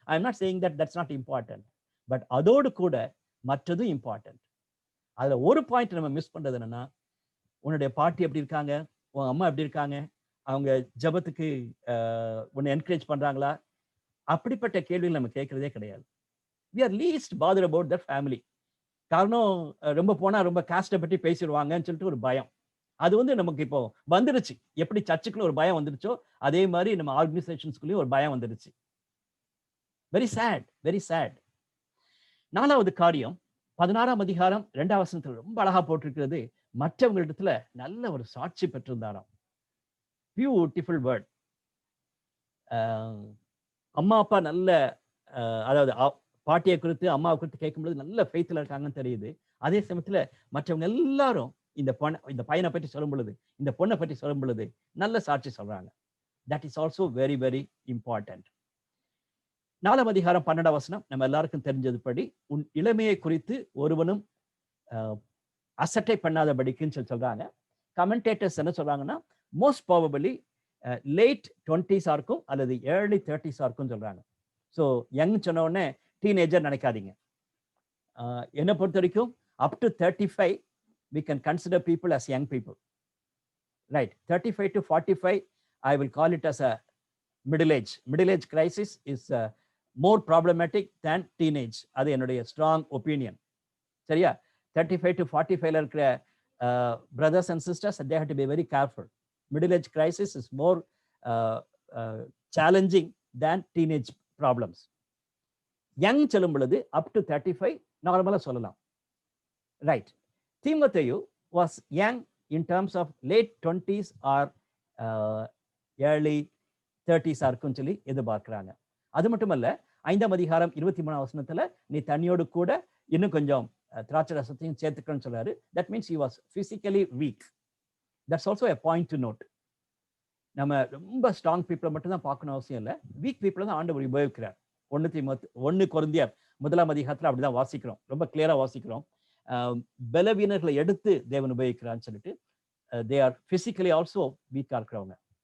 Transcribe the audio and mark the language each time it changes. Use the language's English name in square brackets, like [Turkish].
[English] I am not saying that that's not important, but [Tamil] அதோடு கூட மற்றதும் [English] Important. [Tamil] அதுல ஒரு பாயிண்ட் நம்ம மிஸ் பண்றது என்னன்னா, உன்னுடைய பாட்டி எப்படி இருக்காங்க, உன் அம்மா எப்படி இருக்காங்க, அவங்க ஜபத்துக்கு உன்னை என்கரேஜ் பண்றாங்களா, அப்படிப்பட்ட கேள்விகள் நம்ம கேட்கறதே கிடையாது. [English] we are least bothered about their family. [Tamil] காரணம் ரொம்ப போனா ரொம்ப காஸ்ட்டை பற்றி பேசிடுவாங்கன்னு சொல்லிட்டு ஒரு பயம், அது வந்து நமக்கு இப்போ வந்துருச்சு. எப்படி சர்ச்சுக்குள்ள ஒரு பயம் வந்துருச்சோ அதே மாதிரி நம்ம ஆர்கனைசேஷன்ஸ்குள்ளேயும் ஒரு பயம் வந்துருச்சு. [English] Very sad, very sad. [Tamil] 4வது காரியம், 16ஆம் அதிகாரம் 2ஆம் வசனத்துல ரொம்ப அழகா போட்டிருக்கிறது, மற்றவங்களிடத்துல நல்ல ஒரு சாட்சி பெற்றிருந்தாராம். [English] Beautiful word. [Tamil] அம்மா அப்பா நல்ல, அதாவது பாட்டியை குறித்து அம்மாவை குறித்து கேட்கும்போது நல்ல ஃபெய்த்ல இருக்காங்கன்னு தெரியுது. அதே சமயத்துல மற்றவங்க எல்லாரும் இந்த பையனை பற்றி சொல்லும் பொழுது, இந்த பொண்ணை பற்றி சொல்லும் பொழுது நல்ல சாட்சி சொல்றாங்க. [English] That is also very very important. [Tamil] 4ஆம் அதிகாரம் 12ஆம் வசனம் நம்ம எல்லாருக்கும் தெரிஞ்சதுபடி, உன் இளமையை குறித்து ஒருவனும் அசட்டை பண்ணாதபடிக்குன்னு சொல்றாங்க. கமெண்டேட்டர்ஸ் என்ன சொல்றாங்கன்னா, [English] most probably late 20s [Tamil] இருக்கும் அல்லது ஏர்லி 30s இருக்கும் சொல்றாங்க. ஸோ யங் சொன்ன உடனே டீனேஜர் நினைக்காதீங்க. [English] என்னை பொறுத்த வரைக்கும் up to 35 we can consider people as young people, right? 35 to 45 I will call it as a middle age crisis is more problematic than teenage. [Tamil] அது என்னுடைய [English] strong opinion. சரியா? 35 to 45 இருக்கிற brothers and sisters, they have to be very careful. Middle age crisis is more challenging than teenage problems. [Tamil] Young சொல்லும் பொழுது [English] up to 35 [Tamil] நார்மலா சொல்லலாம். [English] Right. Timotheyu was young in terms of late 20s or early 30s [Tamil] இருக்குன்னு சொல்லி எதிர்பார்க்கிறாங்க. அது மட்டுமல்ல 5ஆம் அதிகாரம் 23ஆம் வசனத்துல நீ தண்ணியோடு கூட இன்னும் கொஞ்சம் திராட்சை ரசத்தையும் சேர்த்துக்கணும்னு சொல்றாரு. [English] That means he was physically weak. That's also a point to note. [Tamil] நம்ம ரொம்ப ஸ்ட்ராங் பீப்புளை மட்டும் தான் பார்க்கணும் அவசியம் இல்லை. வீக் பீப்புளை தான் ஆண்டவர் உபயோகிக்கிறார். 1 கொரிந்தியர் 1ஆம் அதிகாரத்துல அப்படிதான் வாசிக்கிறோம், ரொம்ப கிளியரா வாசிக்கிறோம். பலவீனர்களை எடுத்து தேவன் உபயோகிக்கிறான்னு சொல்லிட்டு [English] they are physically also [Tamil] வீக்கா இருக்கிறவங்க.